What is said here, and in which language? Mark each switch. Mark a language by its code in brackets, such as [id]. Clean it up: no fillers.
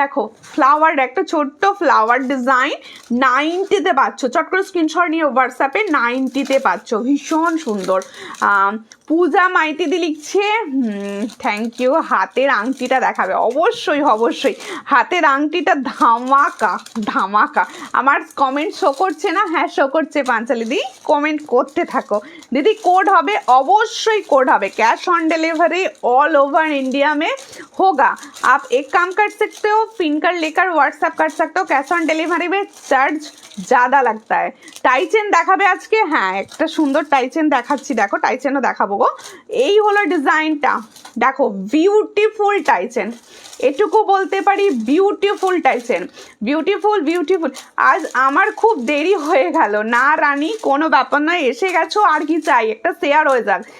[bn] দেখো ফ্লাওয়ার, একটা ছোট্ট ফ্লাওয়ার ডিজাইন 90-তে পাচ্ছ, চট করে স্ক্রিনশট নিয়ে হোয়াটসঅ্যাপে 90-তে পাচ্ছ, ভীষণ সুন্দর। পূজা মাইতিদি লিখছে থ্যাংক ইউ। হাতের আংটিটা দেখাবে? অবশ্যই অবশ্যই, হাতের আংটিটা ধামাকা ধামাকা। আমার কমেন্ট শো করছে না? হ্যাঁ শো করছে পাঞ্চালি দি, কমেন্ট করতে থাকো दीदी। [hi] कोड [bn] হবে, অবশ্যই কোড হবে, [hi] cash on delivery all over India में होगा। आप एक काम कर सकते हो, पिन कर लेकर व्हाट्सएप कर सकते हो, कैश ऑन डिलीवरी में चार्ज ज़्यादा लगता है। [bn] টাইচেন দেখাবে আজকে? হ্যাঁ একটা সুন্দর টাইচেন দেখাচ্ছি, দেখো টাইচেনও দেখাবো গো। এই হলো ডিজাইনটা, দেখো বিউটিফুল টাইচেন, এটুকু বলতে পারি, বিউটিফুল টাইচেন, বিউটিফুল বিউটিফুল। আজ আমার খুব দেরি হয়ে গেল না রানী, কোনো ব্যাপার নয়, এসে গেছো আর কি চাই, একটা শেয়ার হয়ে যাক।